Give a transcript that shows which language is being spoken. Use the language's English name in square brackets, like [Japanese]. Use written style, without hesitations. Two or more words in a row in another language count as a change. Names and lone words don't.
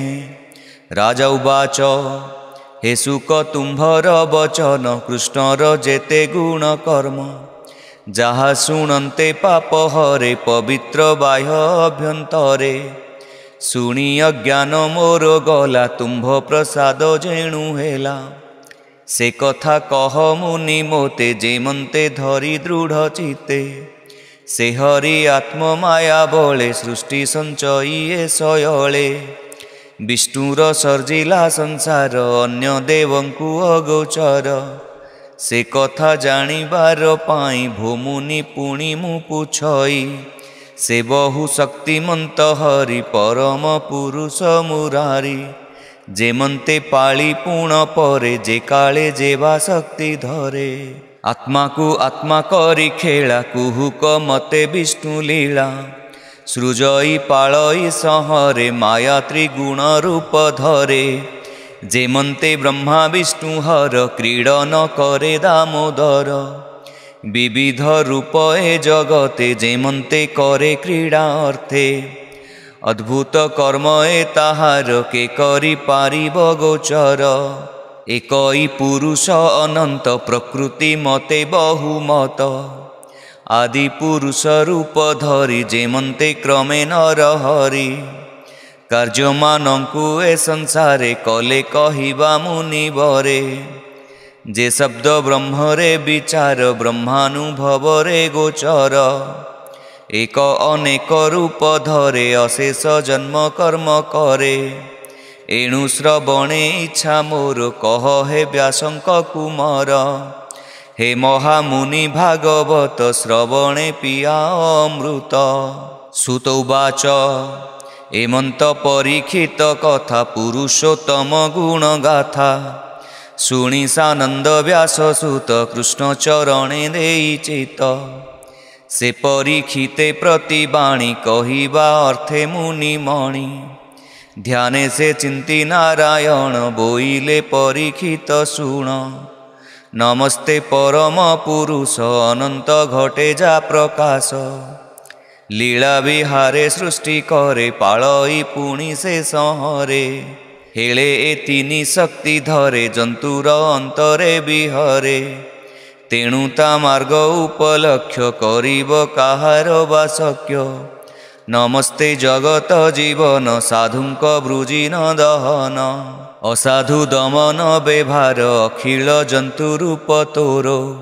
[Odia] ରାଜା ଉବାଚ ହେ ସୁକ ତୁମ୍ଭର ବଚନ କୃଷ୍ଣର ଯେତେ ଗୁଣ କର୍ମ ଯାହା ଶୁଣନ୍ତେ ପାପ ହରେ ପବିତ୍ର ବାହ୍ୟ ଅଭ୍ୟନ୍ତରେ। ଶୁଣି ଅଜ୍ଞାନ ମୋର ଗଲା ତୁମ୍ଭ ପ୍ରସାଦ ଯେଣୁ ହେଲା ସେ କଥା କହ ମୁନି ମୋତେ ଯେମନ୍ତେ ଧରି ଦୃଢ଼ ଚିତେ। ସେ ହରି ଆତ୍ମ ମାୟା ବଳେ ସୃଷ୍ଟି ସଞ୍ଚୟିଏ ସୟଲେ ବିଷ୍ଣୁର ସର୍ଜିଲା ସଂସାର ଅନ୍ୟ ଦେବଙ୍କୁ ଅଗୋଚର। ସେ କଥା ଜାଣିବାର ପାଇ ଭୋମୁନି ପୁଣି ମୁ ପୁଛଇ ସେ ବହୁ ଶକ୍ତିମନ୍ତ ହରି ପରମ ପୁରୁଷ ମୁରାରି। ଯେମନ୍ତେ ପାଳି ପୂର୍ଣ୍ଣ ପରେ ଯେ କାଳେ ଯେବା ଶକ୍ତି ଧରେ। ଆତ୍ମା କୁ ଆତ୍ମା କରି ଖେଳା କୁହୁକ ମତେ ବିଷ୍ଣୁ ଲୀଳା ସୃଜଇ ପାଳଇ ସହରେ ମାୟା ତ୍ରିଗୁଣ ରୂପ ଧରେ। ଯେମନ୍ତେ ବ୍ରହ୍ମା ବିଷ୍ଣୁ ହର କ୍ରୀଡ଼ନ କରେ ଦାମୋଦର ବିବିଧ ରୂପ ଏ ଜଗତେ ଯେମନ୍ତେ କରେ କ୍ରୀଡ଼ା ଅର୍ଥେ। ଅଦ୍ଭୁତ କର୍ମ ଏ ତାହାର କେ କରି ପାରିବ ଗୋଚର। ଏକଇ ପୁରୁଷ ଅନନ୍ତ ପ୍ରକୃତି ମତେ ବହୁମତ ଆଦି ପୁରୁଷ ରୂପ ଧରି ଯେମନ୍ତେ କ୍ରମେ ନର ହରି। କାର୍ଯ୍ୟମାନଙ୍କୁ ଏ ସଂସାରେ କଲେ କହିବା ମୁନିବରେ। ଯେ ଶବ୍ଦ ବ୍ରହ୍ମରେ ବିଚାର ବ୍ରହ୍ମାନୁଭବ ରେ ଗୋଚର। ଏକ ଅନେକ ରୂପ ଧରେ ଅଶେଷ ଜନ୍ମ କର୍ମ କରେ। ଏଣୁ ଶ୍ରବଣେ ଇଚ୍ଛା ମୋର କହ ହେ ବ୍ୟାସଙ୍କ କୁମାର। ହେ ମହାମୁନି ଭାଗବତ ଶ୍ରବଣେ ପିଆ ଅମୃତ। ସୁତ ଉବାଚ ଏମନ୍ତ ପରୀକ୍ଷିତ କଥା ପୁରୁଷୋତ୍ତମ ଗୁଣ ଗାଥା ଶୁଣି ସାନନ୍ଦ ବ୍ୟାସ ସୁତ କୃଷ୍ଣ ଚରଣେ ଦେଇ ଚିତ। ସେ ପରୀକ୍ଷିତେ ପ୍ରତିବାଣୀ କହିବା ଅର୍ଥେ ମୁନି ମଣି ଧ୍ୟାନେ ସେ ଚିନ୍ତି ନାରାୟଣ ବୋଇଲେ ପରୀକ୍ଷିତ ଶୁଣ। ନମସ୍ତେ ପରମ ପୁରୁଷ ଅନନ୍ତ ଘଟେ ଯା ପ୍ରକାଶ ଲୀଳା ବିହାରେ ସୃଷ୍ଟି କରେ ପାଳଇ ପୁଣି ସେ ସହରେ। ହେଲେ ଏ ତିନି ଶକ୍ତି ଧରେ ଜନ୍ତୁର ଅନ୍ତରେ ବିହରେ। ତେଣୁ ତା ମାର୍ଗ ଉପଲକ୍ଷ୍ୟ କରିବ କାହାର ବା ଶକ୍ୟ। ନମସ୍ତେ ଜଗତ ଜୀବନ ସାଧୁଙ୍କ ବୃଜିନ ଦହନ ଅସାଧୁ ଦମନ ବ୍ୟବହାର ଅଖିଳ ଜନ୍ତୁ ରୂପ ତୋରୋ।